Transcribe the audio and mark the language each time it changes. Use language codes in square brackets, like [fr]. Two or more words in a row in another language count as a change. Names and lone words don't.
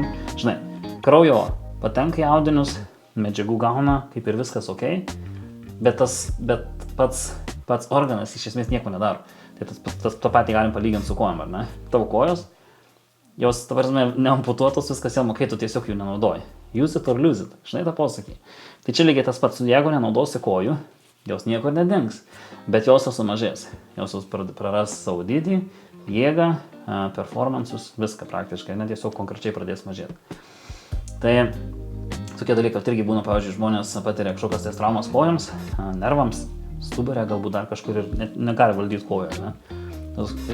[lt] Žinai, kraujo patenka į audinius, medžiagų gauna, kaip ir viskas ok. Bet pats organas iš esmės nieko nedaro. Tai to patį galim palyginti su kojom, ar ne? Tavo kojos, jos, neamputuotos, viskas jam ok, tu tiesiog jų nenaudoji. [en] Use it or lose it. [lt] Žinai tą posakį. Tai čia lygiai tas pats, jeigu nenaudosi kojų, jos niekur nedings, bet jos sumažės. Jos praras savo dydį, jėgą, performansus, viską praktiškai, net tiesiog konkrečiai pradės mažėti. Tai tokie dalykai, kad irgi būna, pavyzdžiui, žmonės patiria kažkokias tais traumas kojoms, nervams, stuburė, galbūt dar kažkur ir negali valdyti kojų, ne?